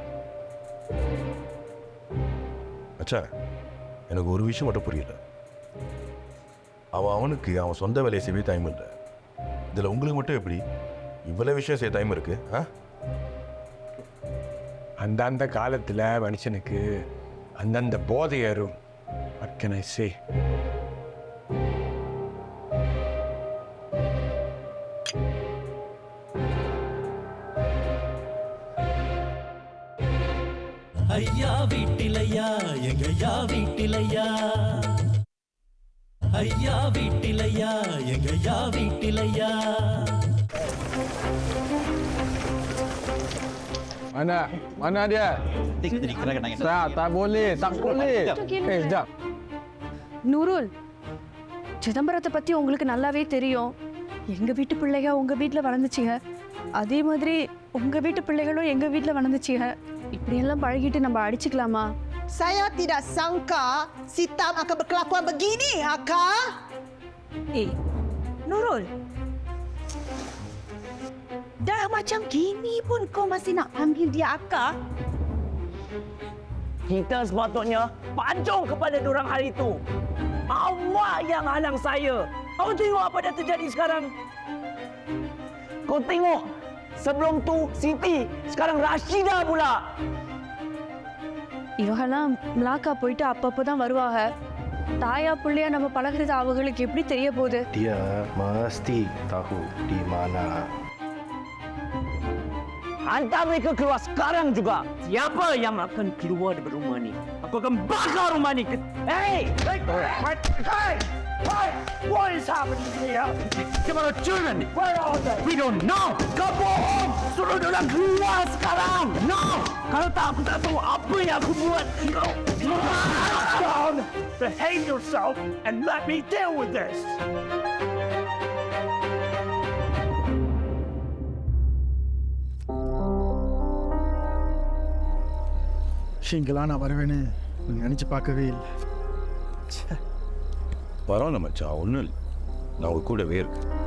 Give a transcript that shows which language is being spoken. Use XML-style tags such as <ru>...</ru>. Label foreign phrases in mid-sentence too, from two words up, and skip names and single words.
<ta>மச்சா எனக்கு ஒரு விஷயம் மட்டும் புரியல. அவனுக்கு அவன் சொந்த வேலையை செய்ய டைம் இல்லை. இதில் உங்களுக்கு மட்டும் எப்படி இவ்வளோ விஷயம் செய்ய டைம் இருக்கு? அந்தந்த காலத்தில் மனுஷனுக்கு அந்தந்த போதை ஏறும்.</ta> <en>What can I say?</en> <ta>ஐயா வீட்டிலையா எங்கய்யா வீட்டிலையா, ஐயா வீட்டிலையா எங்கய்யா வீட்டிலையா.</ta> <ms>Mana dia? Tak boleh. Sekejap.</ms> <ta>நூருல், சிதம்பரத்தை பற்றி உங்களுக்கு நல்லாவே தெரியும். எங்கள் வீட்டு பிள்ளைங்க உங்கள் வீட்டில் வளர்ந்துச்சிங்க, அதே மாதிரி உங்கள் வீட்டு பிள்ளைகளும் எங்கள் வீட்டில் வளர்ந்துச்சிங்க. இப்படியெல்லாம் பழகிட்டு நம்ம அடிச்சுக்கலாமா?</ta> <ms>Saya tidak sangka Sitam akan berkelakuan begini, Aka. Nurul, Dah macam gini pun kau masih nak panggil dia Aka? Kita sepatutnya pancung kepada dorang hari itu. Awak yang halang saya. Kau tengok apa dah terjadi sekarang. Kau tengok. Sebelum tu Siti, sekarang Rashida pula.</ms> <ta>இவங்கெல்லாம் மிளாக்கா போயிட்டு அப்பப்போ தான் வருவாங்க. தாயா பிள்ளையா நம்ம பழகிறது அவங்களுக்கு எப்படி தெரிய போகுது?</ta> <ms>Dia mesti tahu di mana. Hantar mereka keluar sekarang juga. Siapa yang akan keluar dari rumah ni? Aku akan bakar rumah ni.</ms> <en>Hey! Hey! What is happening here? Come on, children. Where are they? We don't know. Come on!</en> <ms>Suruh orang keluar sekarang.</ms> <en>No!</en> <ms>Kalau tak, aku tak tahu apa yang aku buat.</ms> <en>Go! Down! Behave yourself and let me deal with this.</en> <ta>இங்கெல்லாம் நான் வருவேன்னு நினச்சி பார்க்கவே இல்லை. பரவாயில்ல மச்சான், ஒன்றும் இல்லை. நான் உங்க கூடவே இருக்கேன்.</ta>